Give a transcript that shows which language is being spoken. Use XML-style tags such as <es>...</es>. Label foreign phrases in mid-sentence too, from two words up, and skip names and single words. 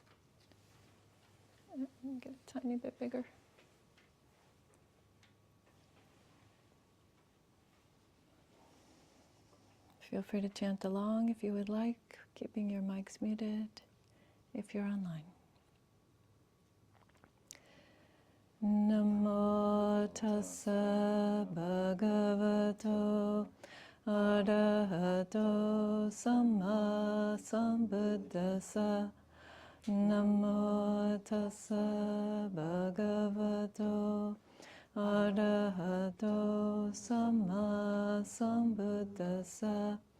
<en>Let me get a tiny bit bigger. Feel free to chant along if you would like, keeping your mics muted if you're online.</en> <pi>Namo tassa bhagavato arahato samma sambuddhassa. Namo tassa bhagavato arahato samma sambuddhassa.</pi>